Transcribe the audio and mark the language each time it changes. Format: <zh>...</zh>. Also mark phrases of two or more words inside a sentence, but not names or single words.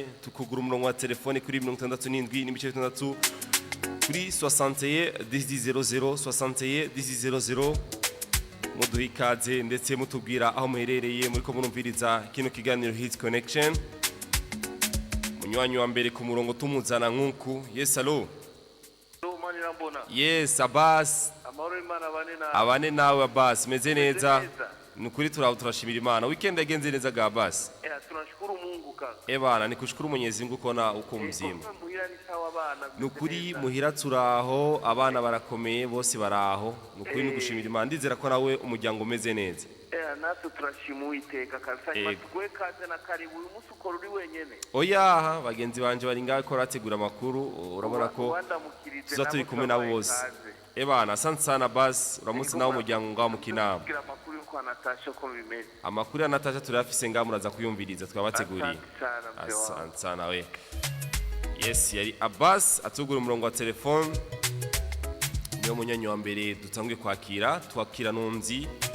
<rn>tukugura umurongo wa telefone kuri 67 kuri 61 1000 61 1000 muduha ikaze ndetse mutubwira aho muherereye muri ko murumviriza kino kiganiro Hit Connection. Munywanyi wa mbere ku murongo tumuzana nkuku.</rn> <en>Yes, allo. Yes, Abbas.</en> <rn>Abane nawe Abbas, meze neza. Nukuri turashimira Imana. Weekend yagenze neza ga Abbas.</rn> <sw>Tunashukuru Mungu kaka. Bana nikushukuru Mwenyezi Mungu kona uko muzima.</sw> <rn>Nukuri muhira turaho, abana barakomeye bose baraho. Nukuri nugushimira Imana. Ndizera ko nawe umuryango umeze neza. Natwe turashimu iteka kabisa. Matugwe kaze na karibu uyu musi ukora uri wenyene. Oya, bagenzi banje bari ngaho ko rategura amakuru. Urabona ko tuzaturi kumwe nabo bose.</rn> <sw>Bana asante sana Abbas.</sw> <rn>Uramutse nawe umuryango ngaho mu kinama. Amakuru ya NATACHA turafise ngaho muraza kuyumviriza twabateguriye.</rn> <sw>Asante sana we. Yes,</sw> <rn>yari Abbas atugura umurongo wa telefone. Niyo munyanyo wa mbere dutanguye kwakira, twakira nunzi.</rn>